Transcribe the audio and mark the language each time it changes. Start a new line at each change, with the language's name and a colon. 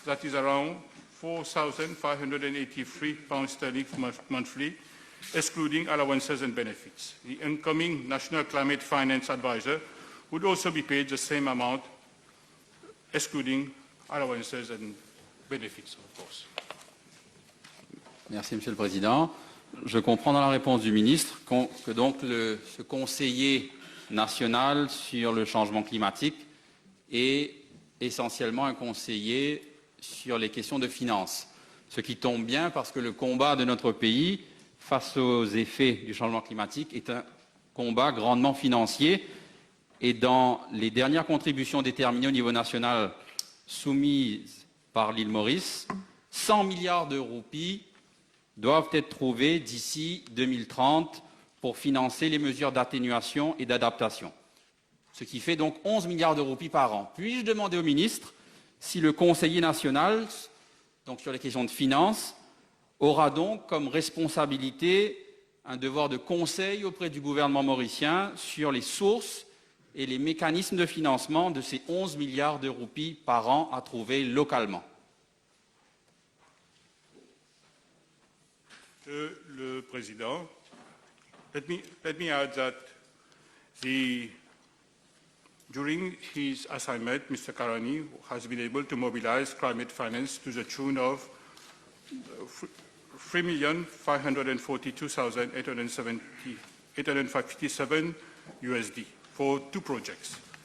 English: That is around £4,583 monthly, excluding allowances and benefits. The incoming National Climate Finance Advisor would also be paid the same amount, excluding allowances and benefits, of course.
French: Merci, Monsieur le Président. Je comprends dans la réponse du ministre que donc ce conseiller national sur le changement climatique est essentiellement un conseiller sur les questions de finances, ce qui tombe bien parce que le combat de notre pays face aux effets du changement climatique est un combat grandement financier et dans les dernières contributions déterminées au niveau national soumises par l'île Maurice, 100 milliards de roupies doivent être trouvés d'ici 2030 pour financer les mesures d'atténuation et d'adaptation, ce qui fait donc 11 milliards de roupies par an. Puis-je demander au ministre si le conseiller national, donc sur les questions de finances, aura donc comme responsabilité un devoir de conseil auprès du gouvernement mauricien sur les sources et les mécanismes de financement de ces 11 milliards de roupies par an à trouver localement. Monsieur le Président,
English: let me add that during his assignment, Mr. Karani has been able to mobilize climate finance to the tune of $3,542,857 USD for 2 projects.